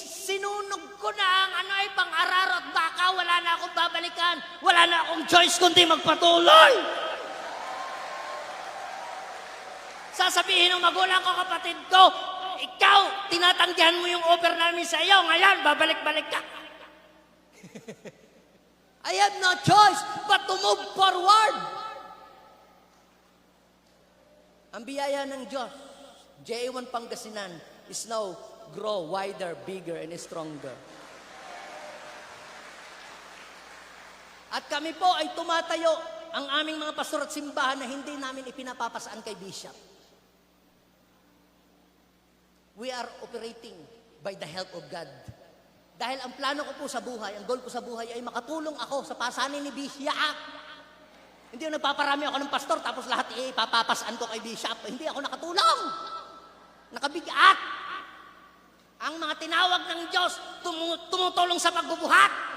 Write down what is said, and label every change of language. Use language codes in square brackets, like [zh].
[tl] Sinunog ko na ang pang-araro at baka wala na akong babalikan. Wala na akong choice kundi magpatuloy. Sasabihin ng magulang ko, kapatid ko, ikaw, tinatanggihan mo yung offer namin sa iyo. Ngayon, babalik-balik ka. [en] I have no choice but to move forward. [tl] Ang biyaya ng Diyos, [en] J1 Pangasinan, is now grow wider, bigger, and stronger. [tl] At kami po ay tumatayo ang aming mga pastor at simbahan na hindi namin ipinapapasaan kay Bishop. [en] We are operating by the help of God. [tl] Dahil ang plano ko po sa buhay, ang goal ko sa buhay ay makatulong ako sa pasanin ni Bishop. Hindi ako nagpaparami ako ng pastor tapos lahat ipapapasaan ko kay Bishop. Hindi ako nakatulong. Nakabigat. Ang mga tinawag ng Diyos, tumutulong sa pagbubuhat.